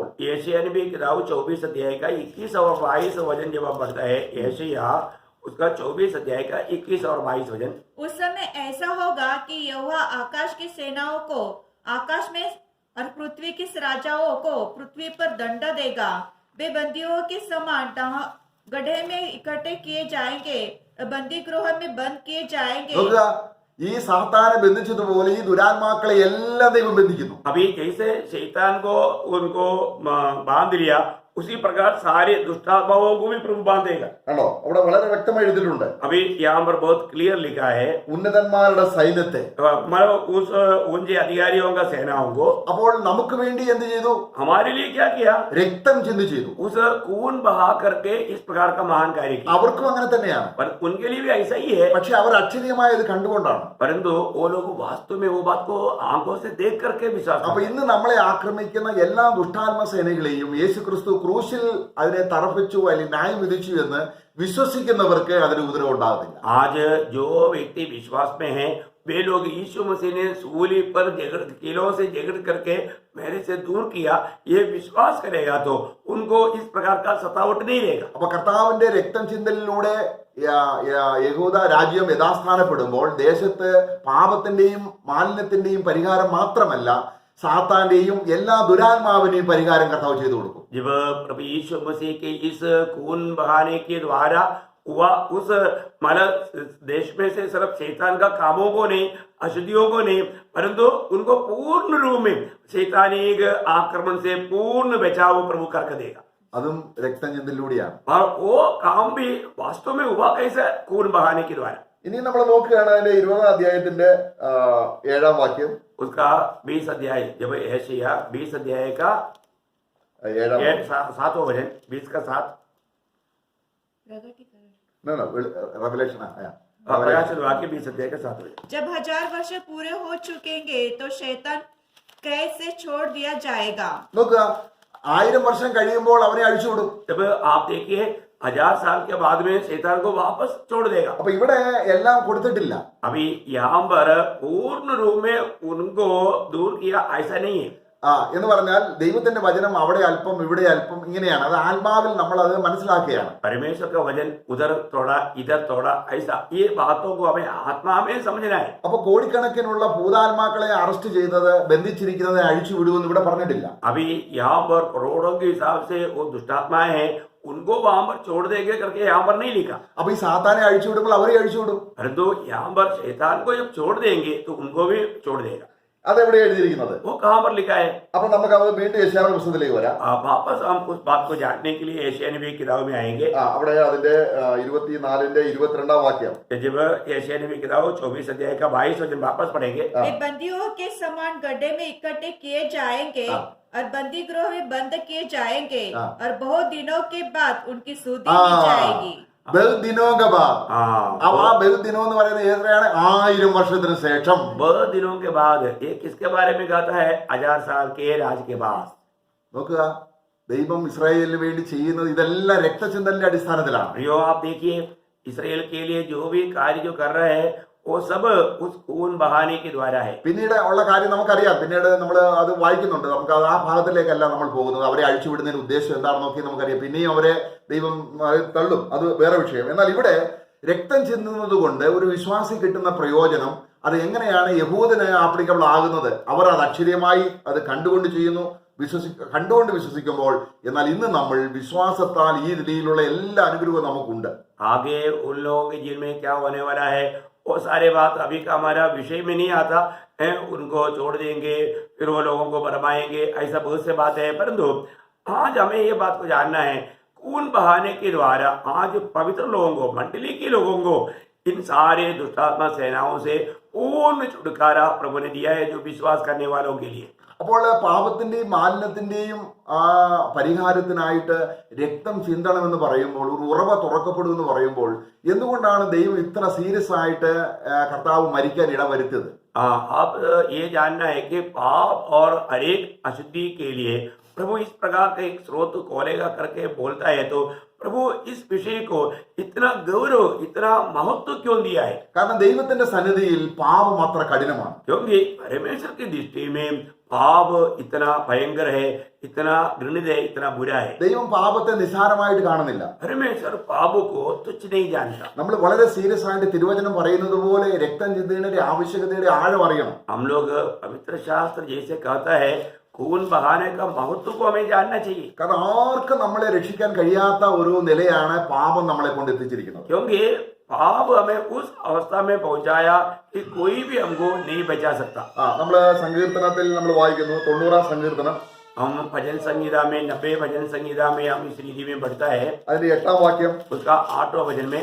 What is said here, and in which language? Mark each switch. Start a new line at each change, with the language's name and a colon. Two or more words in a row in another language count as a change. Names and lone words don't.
Hindi: यशायाह नबी की किताब 24 अध्याय का 21 और 22 वचन जब बढ़ता है, यशायाह उसका 24 अध्याय का 21 और 22 वचन. उस समय ऐसा होगा कि यहोवा आकाश की सेनाओं को आकाश में और पृथ्वी के राजाओं को पृथ्वी पर दंड देगा. वे बंदियों के समान गड्ढे में इकट्ठे किए जाएंगे, बंदी गृह में बंद किए जाएंगे.
Malayalam: ഈ സാത്താനെ ബന്ധിച്ചതുപോലെ ഈ ദുരാത്മാക്കളെ എല്ലാ ദൈവം ബന്ധിക്കുന്നു.
Hindi: अभी जैसे शैतान को उनको बांध लिया उसी प्रकार सारे दुष्टात्माओं को भी प्रभु बांधेगा।
Malayalam: കണ്ടോ, അവിടെ വളരെ വ്യക്തമായി എഴുതിയിട്ടുണ്ട്.
Hindi: अभी यहाँ पर बहुत क्लियर लिखा है,
Malayalam: ഉന്നതന്മാരുടെ സൈന്യത്തെ.
Hindi: मतलब उन अधिकारियों का सेनाओं को।
Malayalam: അപ്പോൾ നമുക്ക് വേണ്ടി എന്ത് ചെയ്തു?
Hindi: हमारे लिए क्या किया?
Malayalam: രക്തം ചിന്തി ചെയ്തു.
Hindi: उस खून बहा करके इस प्रकार का महान कार्य किया।
Malayalam: അവർക്കും അങ്ങനെ തന്നെയാണ്.
Hindi: पर उनके लिए भी ऐसा ही है,
Malayalam: പക്ഷെ അവർ അക്ഷരീയമായത് കണ്ടുകൊണ്ടാണ്.
Hindi: परंतु वो लोग वास्तव में वो बात को आंखों से देख करके विश्वास
Malayalam: അപ്പൊ
Hindi: करते हैं।
Malayalam: ഇന്ന് നമ്മളെ ആക്രമിക്കുന്ന എല്ലാ ദുഷ്ടാത്മ സേനകളെയും യേശു ക്രിസ്തു ക്രൂശിൽ അതിനെ തറപ്പിച്ചു അല്ലെങ്കിൽ ന്യായം വിധിച്ചു എന്ന് വിശ്വസിക്കുന്നവർക്ക് അതിന് ഉപദ്രവം ഉണ്ടാകത്തില്ല.
Hindi: आज जो व्यक्ति विश्वास में है वे लोग यीशु मसीह ने सूली पर कीलों से झगड़ करके मेरे से दूर किया, ये विश्वास करेगा तो उनको इस प्रकार का सतावट नहीं रहेगा।
Malayalam: അപ്പൊ കർത്താവിന്റെ രക്തം ചിന്തലിലൂടെ യഹൂദ രാജ്യം യഥാസ്ഥാനപ്പെടുമ്പോൾ ദേശത്ത് പാപത്തിന്റെയും മാലിന്യത്തിന്റെയും പരിഹാരം മാത്രമല്ല, സാത്താന്റെയും എല്ലാ ദുരാത്മാവിനെയും പരിഹാരം കർത്താവ് ചെയ്തു കൊടുക്കും.
Hindi: जब प्रभु यीशु मसीह के इस खून बहाने के द्वारा हुआ, उस मतलब देश में से सिर्फ शैतान का कामों को नहीं, अशुद्धियों को नहीं, परंतु उनको पूर्ण रूप में शैतानिक आक्रमण से पूर्ण बचाव प्रभु करके देगा।
Malayalam: അതും രക്തം ചിന്തലിലൂടെയാണ്.
Hindi: और वो काम भी वास्तव में हुआ कैसे? खून बहाने के द्वारा।
Malayalam: ഇനി നമ്മൾ നോക്കുകയാണ് അതിന്റെ 20ാം അധ്യായത്തിന്റെ 7ാം വാക്യം.
Hindi: उसका 20 अध्याय, जब यशायाह 20 अध्याय का 7वां वचन, 20 का 7,
Malayalam: റെവലേഷൻ
Hindi: प्रकाशन वाक्य 20 अध्याय का 7 वचन। जब 1000 वर्ष पूरे हो चुकेंगे तो शैतान कैद से छोड़ दिया जाएगा।
Malayalam: നോക്കുക, 1000 വർഷം കഴിയുമ്പോൾ അവനെ അഴിച്ചുവിടും.
Hindi: जब आप देखिए 1000 साल के बाद में शैतान को वापस छोड़ देगा।
Malayalam: അപ്പൊ ഇവിടെ എല്ലാം കൊടുത്തിട്ടില്ല.
Hindi: अभी यहाँ पर पूर्ण रूप में उनको दूर किया ऐसा नहीं है।
Malayalam: എന്ന് പറഞ്ഞാൽ ദൈവത്തിന്റെ വചനം അവിടെ അല്പം ഇവിടെ അല്പം ഇങ്ങനെയാണ്. അത് ആത്മാവിൽ നമ്മൾ അത് മനസ്സിലാക്കുകയാണ്.
Hindi: परमेश्वर का वचन उधर थोड़ा इधर थोड़ा ऐसा, ये बातों को हमें आत्मा में समझना है।
Malayalam: അപ്പൊ കോടിക്കണക്കിനുള്ള ഭൂതാത്മാക്കളെ അറസ്റ്റ് ചെയ്തത്, ബന്ധിച്ചിരിക്കുന്നത് അഴിച്ചു വിടുമെന്ന് ഇവിടെ പറഞ്ഞിട്ടില്ല.
Hindi: अभी यहाँ पर करोड़ों के हिसाब से वो दुष्टात्माएं हैं, उनको वहां पर छोड़ देंगे करके यहाँ पर नहीं लिखा।
Malayalam: അപ്പൊ ഈ സാത്താനെ അഴിച്ചു വിടുമ്പോൾ അവരെ അഴിച്ചു വിടും.
Hindi: परंतु यहाँ पर शैतान को जब छोड़ देंगे तो उनको भी छोड़ देगा।
Malayalam: അതെവിടെ എഴുതിയിരിക്കുന്നത്?
Hindi: वो कहाँ पर लिखा है?
Malayalam: അപ്പൊ നമുക്ക് അത് വീണ്ടും യശയ്യാവിന്റെ പുസ്തകത്തിലേക്ക് വരാം.
Hindi: वापस हम उस बात को जानने के लिए यशायाह नबी की किताब में आएंगे।
Malayalam: അവിടെ അതിന്റെ 24ന്റെ 22ാം വാക്യം.
Hindi: जब यशायाह नबी की किताब 24 अध्याय का 22 वचन वापस पढ़ेंगे। वे बंदियों के समान गड्ढे में इकट्ठे किए जाएंगे और बंदी गृह में बंद किए जाएंगे और बहुत दिनों के बाद उनकी सुधि की जाएगी।
Malayalam: ബഹുദിനോംഗബാ. ആ ബഹുദിനം എന്ന് പറയുന്നത് എത്രയാണ്? 1000 വർഷത്തിന് ശേഷം.
Hindi: बहुत दिनों के बाद, ये किसके बारे में कहता है? 1000 साल के राज के बाद।
Malayalam: നോക്കുക, ദൈവം ഇസ്രായേലിന് വേണ്ടി ചെയ്യുന്നത് ഇതെല്ലാം രക്തചിന്തലിന്റെ അടിസ്ഥാനത്തിലാണ്.
Hindi: प्रियो आप देखिए, इसराइल के लिए जो भी कार्य जो कर रहे हैं वो सब उस खून बहाने के द्वारा है।
Malayalam: പിന്നീട് ഉള്ള കാര്യം നമുക്കറിയാം. പിന്നീട് നമ്മൾ അത് വായിക്കുന്നുണ്ട്. നമുക്ക് ആ ഭാഗത്തിലേക്കല്ല നമ്മൾ പോകുന്നത്. അവരെ അഴിച്ചുവിടുന്നതിന് ഉദ്ദേശം എന്താണെന്ന് നോക്കി നമുക്കറിയാം. പിന്നെയും അവരെ ദൈവം തള്ളും, അത് വേറെ വിഷയം. എന്നാൽ ഇവിടെ രക്തം ചിന്തുന്നത് കൊണ്ട് ഒരു വിശ്വാസി കിട്ടുന്ന പ്രയോജനം, അത് എങ്ങനെയാണ് യഹൂദന് ആപ്ലിക്കബിൾ ആകുന്നത്? അവർ അത് അക്ഷരീയമായി അത് കണ്ടുകൊണ്ട് ചെയ്യുന്നു, കണ്ടുകൊണ്ട് വിശ്വസിക്കുമ്പോൾ. എന്നാൽ ഇന്ന് നമ്മൾ വിശ്വാസത്താൽ ഈ രീതിയിലുള്ള എല്ലാ അനുഗ്രഹവും നമുക്കുണ്ട്.
Hindi: आगे उन लोगों के जीवन में क्या होने वाला है वो सारे बात अभी का हमारा विषय में नहीं आता है। उनको छोड़ देंगे, फिर वो लोगों को भरमाएंगे, ऐसा बहुत से बात है। परंतु आज हमें ये बात को जानना है, खून बहाने के द्वारा आज पवित्र लोगों को, मंडली के लोगों को, इन सारे दुष्टात्मा सेनाओं से पूर्ण छुटकारा प्रभु ने दिया है, जो विश्वास करने वालों के लिए।
Malayalam: അപ്പോൾ പാപത്തിന്റെയും മാലിന്യത്തിന്റെയും ആ പരിഹാരത്തിനായിട്ട് രക്തം ചിന്തണമെന്ന് പറയുമ്പോൾ, ഒരു ഉറവ തുറക്കപ്പെടുമെന്ന് പറയുമ്പോൾ, എന്തുകൊണ്ടാണ് ദൈവം ഇത്ര സീരിയസ് ആയിട്ട് കർത്താവ് മരിക്കാൻ ഇടവരുത്തിയത്?
Hindi: आप ये जानना है कि पाप और हरेक अशुद्धि के लिए प्रभु इस प्रकार का एक स्रोत खोलेगा करके बोलता है, तो प्रभु इस विषय को इतना गौरव, इतना महत्व क्यों दिया है?
Malayalam: കാരണം ദൈവത്തിന്റെ സന്നിധിയിൽ പാപം അത്ര കഠിനമാണ്.
Hindi: क्योंकि परमेश्वर की दृष्टि में पाप इतना भयंकर है, इतना घृणित है, इतना बुरा है।
Malayalam: ദൈവം പാപത്തെ നിസ്സാരമായിട്ട് കാണുന്നില്ല.
Hindi: परमेश्वर पाप को तुच्छ नहीं जानता।
Malayalam: നമ്മൾ വളരെ സീരിയസ് ആയിട്ട് തിരുവചനം പറയുന്നത് പോലെ രക്തം ചിന്തയുടെ ആവശ്യകതയുടെ ആഴം അറിയണം.
Hindi: हम लोग पवित्र शास्त्र जैसे कहता है, खून बहाने का महत्व को हमें जानना चाहिए।
Malayalam: കാരണം ആർക്കും നമ്മളെ രക്ഷിക്കാൻ കഴിയാത്ത ഒരു നിലയാണ് പാപം നമ്മളെ കൊണ്ട് എത്തിച്ചിരിക്കുന്നത്.
Hindi: क्योंकि पाप हमें उस अवस्था में पहुंचाया कि कोई भी हमको नहीं बचा सकता।
Malayalam: നമ്മള് സങ്കീർത്തനത്തിൽ നമ്മൾ വായിക്കുന്നു, 90ാം സങ്കീർത്തനം
Hindi: हम भजन संगीता में 90 भजन संगीता में हम इस रीति में बढ़ता है।
Malayalam: അതിന്റെ 8ാം വാക്യം
Hindi: उसका 8वां भजन में